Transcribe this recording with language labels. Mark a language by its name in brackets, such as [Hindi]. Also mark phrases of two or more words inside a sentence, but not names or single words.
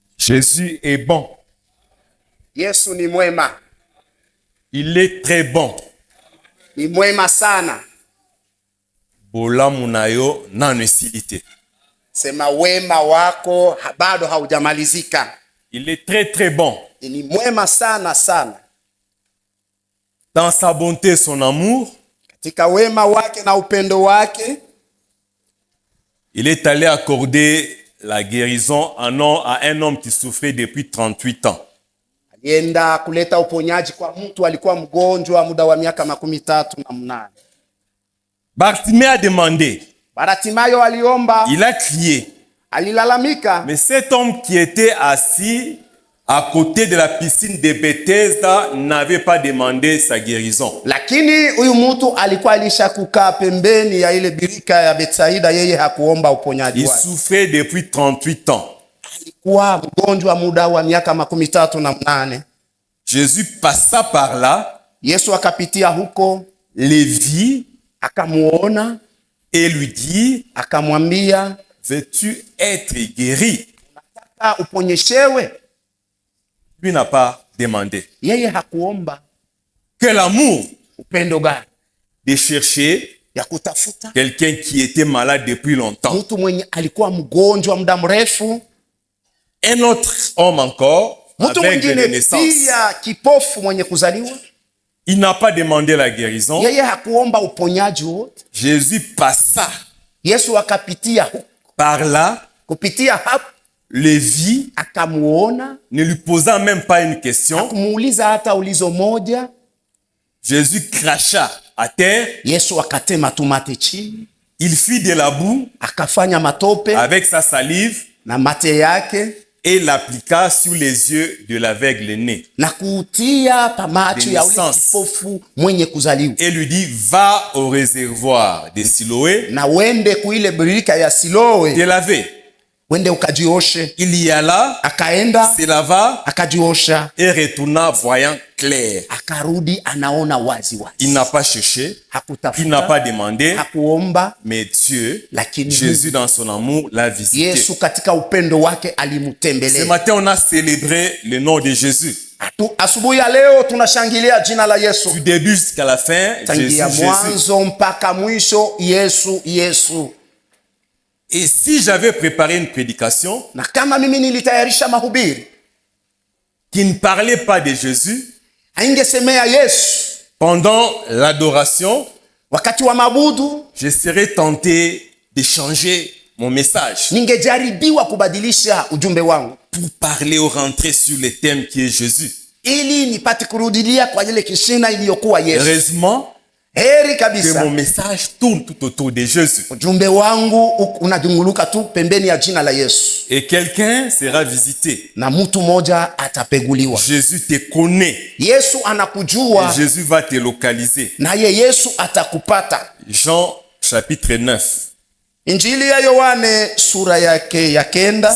[French] Jésus est bon. [Swahili] Yesu ni mwema. [French] Il est très bon. [Swahili] Ni mwema sana. [Lingala] Bolamu nayo nano esilite. [Swahili] Sema wema wako bado haujamalizika. [French] Il est très bon. [Swahili] Ni mwema sana sana. [French] Dans sa bonté, son amour, [Swahili] katika wema wake na upendo wake, [French] il est allé accorder la guérison à un homme qui souffrait depuis 38 ans. [Swahili] Alienda kuleta uponyaji kwa mtu alikuwa mgonjwa muda wa miaka 38. [French] Bartimée a demandé. [Swahili] Bartimayo aliomba. [French] Il a crié. [Swahili] Alilalamika. [French] Mais cet homme qui était assis à côté de la piscine de Bethesda n'avait pas demandé sa guérison. [Swahili] Lakini huyu mtu alikuwa alishakukaa pembeni ya ile birika ya Bethsaida, yeye hakuomba uponyaji wake. [French] Il souffrait depuis 38 ans. [Swahili] Alikuwa mgonjwa muda wa miaka 38. [French] Jésus passa par là. [Swahili] Yesu akapitia huko, [French] le vit, [Swahili] akamuona [French] et lui dit, [Swahili] akamwambia, [French] veux-tu être guéri? [Swahili] Unataka uponyeshewe? [French] Lui n'a pas demandé. [Swahili] Yeye hakuomba. [French] Quel amour [Swahili] Upendo gani? [French] De chercher [Swahili] ya kutafuta [French] quelqu'un qui était malade depuis longtemps. [Swahili] Mtu mwenye alikuwa mgonjwa muda mrefu. [French] Un autre homme encore, avec de naissance. [Swahili] Pia kipofu mwenye kuzaliwa. [French] Il n'a pas demandé la guérison. [Swahili] Yeye hakuomba uponyaji wote. [French] Jésus passa. [Swahili] Yesu akapitia huko. [French] Par là, [Swahili] kupitia hapo, [French] le vit, [Swahili] akamuona, [French] ne lui posant même pas une question. [Swahili] Akumuuliza hata ulizo moja. [French] Jésus cracha à terre. [Swahili] Yesu akatema tumate chini. [French] Il fit de la boue, [Swahili] akafanya matope [French] avec sa salive, [Swahili] na mate yake, [French] et l'appliqua sur les yeux de l'aveugle-né. [Swahili] Na kutia pa macho ya ule kipofu mwenye kuzaliwa. [French] Et lui dit, va au réservoir de Siloé, [Swahili] na wende kuile birika ya Siloé, [French] te laver. [Swahili] Wende ukajioshe. [French] Il y alla, [Swahili] akaenda, [French] se lava, [Swahili] akajiosha, [French] et retourna voyant clair. [Swahili] Akarudi anaona wazi wazi. [French] Il n'a pas cherché, [Swahili] hakutafuta, [French] il n'a pas demandé, [Swahili] hakuomba, [French] mais Dieu, [Swahili] lakini [French] Jésus dans son amour l'a visité. [Swahili] Yesu katika upendo wake alimutembelea. [French] Ce matin on a célébré le nom de Jésus. [Swahili] Asubuhi ya leo tunashangilia jina la Yesu. [French] Du début jusqu'à la fin, [Swahili] Tangia mwanzo mpaka mwisho, Yesu Yesu. [French] Et si j'avais préparé une prédication, [Swahili] na kama mimi nilitayarisha mahubiri [French] qui ne parlait pas de Jésus, [Swahili] haingesemea Yesu [French] pendant l'adoration, [Swahili] wakati wa mabudu, [French] je serais tenté de changer mon message. [Swahili] Ningejaribiwa kubadilisha ujumbe wangu [French] pour parler ou rentrer sur le thème qui est Jésus. [Swahili] Ili nipate kurudilia kwa ile kishina iliyokuwa Yesu. [French] Heureusement, [Swahili] heri kabisa, [French] que mon message tourne tout autour de Jésus. [Swahili] Ujumbe wangu unadunguluka tu pembeni ya jina la Yesu. [French] Et quelqu'un sera visité. [Swahili] Na mtu moja atapeguliwa. [French] Jésus te connaît. [Swahili] Yesu anakujua. [French] Et Jésus va te localiser. [Swahili] Naye Yesu atakupata. [French] Jean chapitre 9. [Swahili] Injili ya Yohane sura yake ya 9.